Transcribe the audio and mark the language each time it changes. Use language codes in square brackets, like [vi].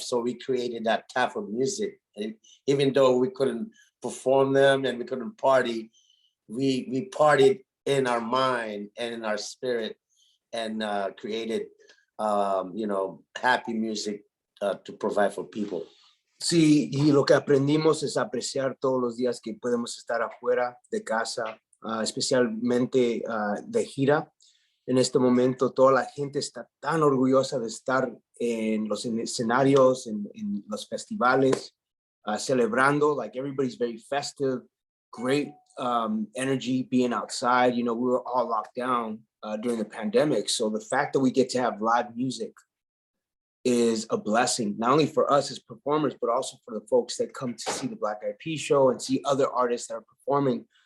[en] So we created that type of music. And even though we couldn't perform them and we couldn't party, we partied in our mind and in our spirit, and created, happy music to provide for people. [es] Sí, y lo que aprendimos es apreciar todos los días que podemos estar afuera de casa, especialmente de gira. En este momento, toda la gente está tan orgullosa de estar en los escenarios, en los festivales, celebrando. [en] Like, everybody's very festive, great energy being outside. We were all locked down during the pandemic. So the fact that we get to have live music is a blessing, not only for us as performers, but also for the folks that come to see the Black Eyed Peas show and see other artists that are performing.